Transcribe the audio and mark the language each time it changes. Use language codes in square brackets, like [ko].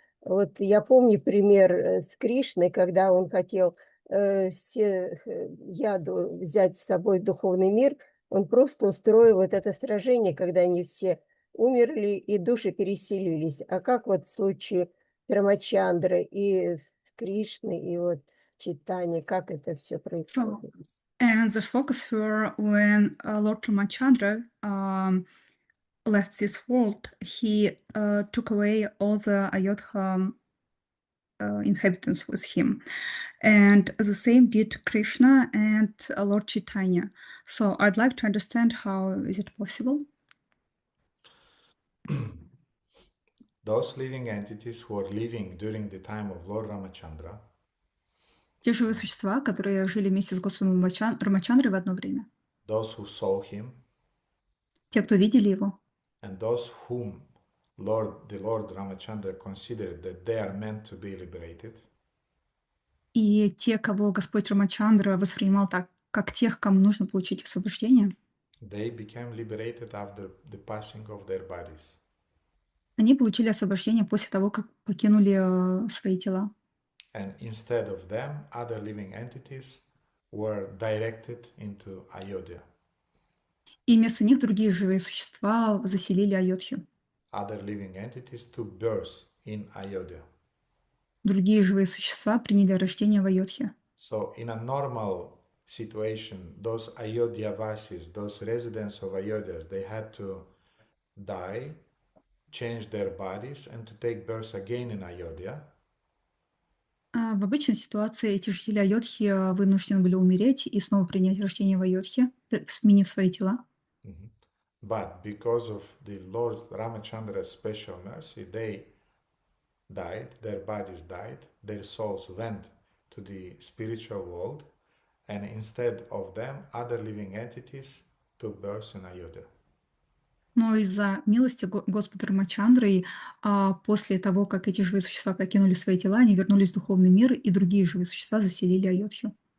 [ru] Вот я помню пример с Кришной, когда он хотел яду взять с собой в духовный мир, он просто устроил вот это сражение, когда они все умерли и души переселились. А как вот в случае Рамачандры и с Кришной, и вот Чайтаньи, как это все происходит? [en] And the shlokas were when Lord Ramachandra left this world, he took away all the Ayodhya inhabitants with him. And the same did Krishna and Lord Chaitanya. So I'd like to understand how is it possible? Those living entities who were living during the time of Lord Ramachandra, [ru] Те живые существа, которые жили вместе с Господом Рамачандрой в одно время. [en] those who saw him, [ru] Те, кто видели его. [en] and those whom the Lord Ramachandra considered that they are meant to be liberated, [ru] И те, кого Господь Рамачандра воспринимал так, как тех, кому нужно получить освобождение, [en] they became liberated after the passing of their bodies. [ru] они получили освобождение после того, как покинули свои тела. [en] And instead of them, other living entities were directed into Ayodhya. [ru] И вместо них другие живые существа заселили Айодхью. [en] Other living entities took birth in Ayodhya. [ru] Другие живые существа приняли рождение в Айодхе. [en] So in a normal situation, those Ayodhyavasis, those residents of Ayodhyas, they had to die, change their bodies, and to take birth again in Ayodhya. [ru] В обычной ситуации эти жители Айодхи вынуждены были умереть и снова принять рождение в Айодхе, сменив свои тела. [en] But because of the Lord Ramachandra's special mercy, they died, their bodies died, their souls went to the spiritual world, and instead of them, other living entities took birth in Ayodhya. [ru] Но из-за милости Господа Рамачандры, после того, как эти живые существа покинули свои тела, они вернулись в духовный мир, и другие живые существа заселили Айодхью.